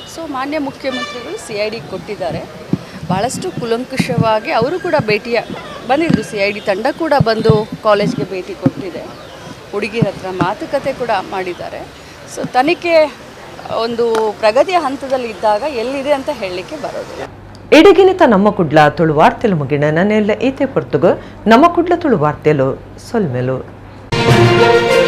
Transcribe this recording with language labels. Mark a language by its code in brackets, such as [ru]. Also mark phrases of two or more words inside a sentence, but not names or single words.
[kn] ಸೊ ಮಾನ್ಯ ಮುಖ್ಯಮಂತ್ರಿಗಳು CID ಕೊಟ್ಟಿದ್ದಾರೆ. ಭಾಳಷ್ಟು ಕುಲಂಕುಷವಾಗಿ ಅವರು ಕೂಡ ಬಂದಿದ್ದರು. CID ತಂಡ ಕೂಡ ಬಂದು ಕಾಲೇಜ್ಗೆ ಭೇಟಿ ಕೊಟ್ಟಿದೆ. ಹುಡುಗಿರ ಹತ್ರ ಮಾತುಕತೆ ಕೂಡ ಮಾಡಿದ್ದಾರೆ. ಸೊ ತನಿಖೆ ಒಂದು ಪ್ರಗತಿಯ ಹಂತದಲ್ಲಿ ಇದ್ದಾಗ ಎಲ್ಲಿದೆ ಅಂತ ಹೇಳಲಿಕ್ಕೆ ಬರೋದಿಲ್ಲ. [tcy] ಇಡಗಿನಿತ ನಮ್ಮ ಕುಡ್ಲ ತುಳು ವಾರ್ತೆಲು ಮುಗಿನ ನನ್ನೆಲ್ಲ ಈತೆ ಪೊರ್ತುಗು ನಮ್ಮ ಕುಡ್ಲ ತುಳು ವಾರ್ತೆಲು ಸೊಲ್ಮೆಲು.